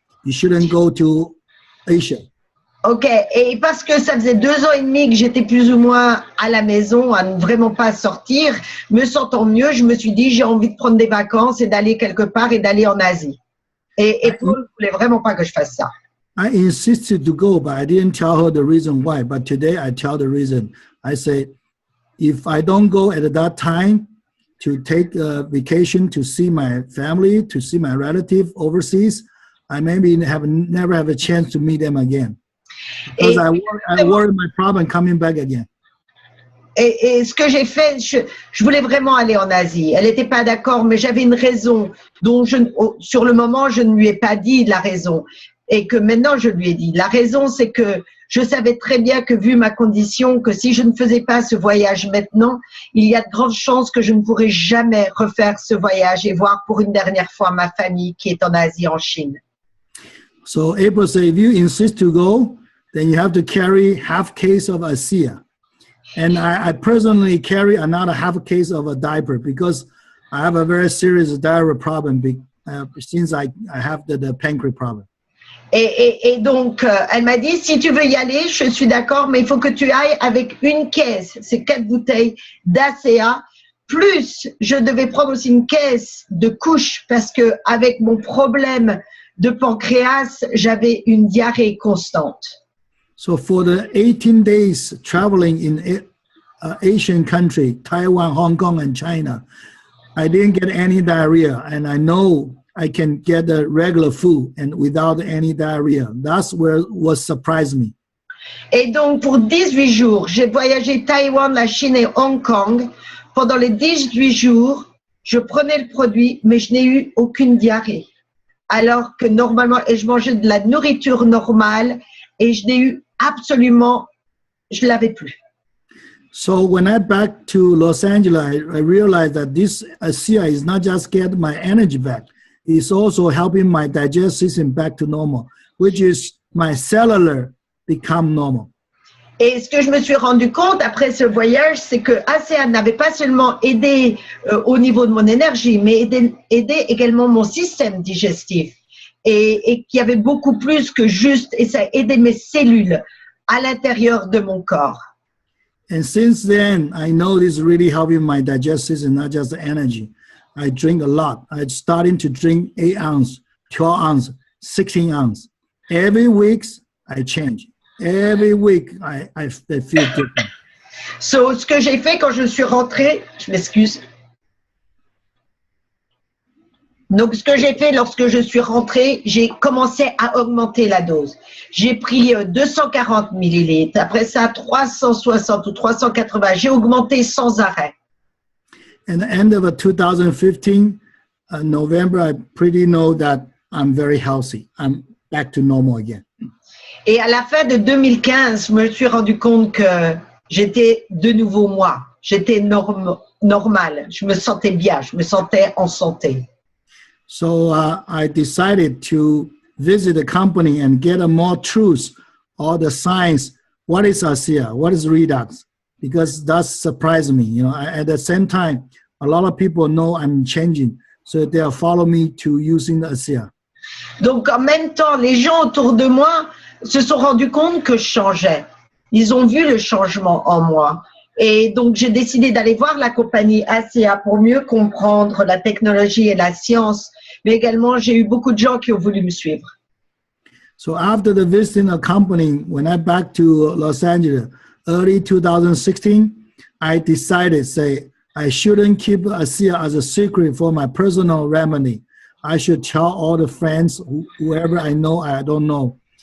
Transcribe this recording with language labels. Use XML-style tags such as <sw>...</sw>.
<en>You shouldn't go to Asia.</en> <fr>Ok, et parce que ça faisait 2 ans et demi que j'étais plus ou moins à la maison, à ne vraiment pas sortir, me sentant mieux, je me suis dit, j'ai envie de prendre des vacances et d'aller quelque part et d'aller en Asie. Et Paul ne voulait vraiment pas que je fasse ça.</fr> <en>I insisted to go, but I didn't tell her the reason why. But today I tell the reason. I say, if I don't go at that time to take a vacation to see my family, to see my relative overseas, I maybe never have a chance to meet them again. Because I worry my problem coming back again.</en> <fr>Et ce que j'ai fait, je voulais vraiment aller en Asie. Elle n'était pas d'accord, mais j'avais une raison dont sur le moment, je ne lui ai pas dit la raison. Et que maintenant, je lui ai dit. La raison, c'est que je savais très bien que, vu ma condition, que si je ne faisais pas ce voyage maintenant, il y a de grandes chances que je ne pourrais jamais refaire ce voyage et voir pour une dernière fois ma famille qui est en Asie, en Chine.</fr> <en>So April said, if you insist to go, then you have to carry half case of ASEA. And I personally carry another half case of a diaper because I have a very serious diarrhea problem since I have the pancreas problem.</en> <fr>Et donc, elle m'a dit, si tu veux y aller, je suis d'accord, mais il faut que tu ailles avec une caisse, c'est 4 bouteilles d'ACA, plus je devais prendre aussi une caisse de couches parce que avec mon problème de pancréas, j'avais une diarrhée constante.</fr> <en>So for the 18 days traveling in Asian country, Taiwan, Hong Kong, and China, I didn't get any diarrhea, and I know I can get the regular food and without any diarrhea. That's what surprised me.</en> <fr>Et donc, pour 18 jours, j'ai voyagé Taïwan, la Chine et Hong Kong. Pendant les 18 jours, je prenais le produit, mais je n'ai eu aucune diarrhée. Alors que normalement, et je mangeais de la nourriture normale et je n'ai eu absolument, je ne l'avais plus.</fr> <en>So when I back to Los Angeles, I realized that this ASEA is not just get my energy back, it's also helping my digestive system back to normal, which is my cellular become normal.</en> <fr>Et ce que je me suis rendu compte après ce voyage, c'est que ASEA n'avait pas seulement aidé au niveau de mon énergie, mais aidé également mon système digestif. Et qu'il y avait beaucoup plus que juste, et ça aidait mes cellules à l'intérieur de mon corps.</fr> <en>And since then, I know this is really helping my digestive system, not just the energy. I drink a lot. I'm starting to drink 8 ounce, 12 ounce, 16 ounce. Every week, I change. Every week, I feel different.</en> <fr>So, ce que j'ai fait quand je suis rentrée, je m'excuse. Donc, ce que j'ai fait lorsque je suis rentrée, j'ai commencé à augmenter la dose. J'ai pris 240 millilitres, après ça 360 ou 380. J'ai augmenté sans arrêt.</fr> <en>At the end of 2015, November, I pretty know that I'm very healthy. I'm back to normal again.</en> <fr>Et à la fin de 2015, je me suis rendu compte que j'étais de nouveau moi. J'étais normal. Je me sentais bien. Je me sentais en santé.</fr> <en>So I decided to visit the company and get a more truth, all the science. What is ASEA? What is redox? Because that surprised me. You know, at the same time, a lot of people know I'm changing, so they follow me to using the ASEA.</en> <fr>Donc en même temps, les gens autour de moi se sont rendus compte que je changeais. Ils ont vu le changement en moi. Et donc, j'ai décidé d'aller voir la compagnie ASEA pour mieux comprendre la technologie et la science. Mais également, j'ai eu beaucoup de gens qui ont voulu me suivre.</fr> <en>So after the visiting a company, when I back to Los Angeles, early 2016, I decided, say, I shouldn't keep ASEA as a secret for my personal remedy. I should tell all the friends, whoever I know, I don't know.</en>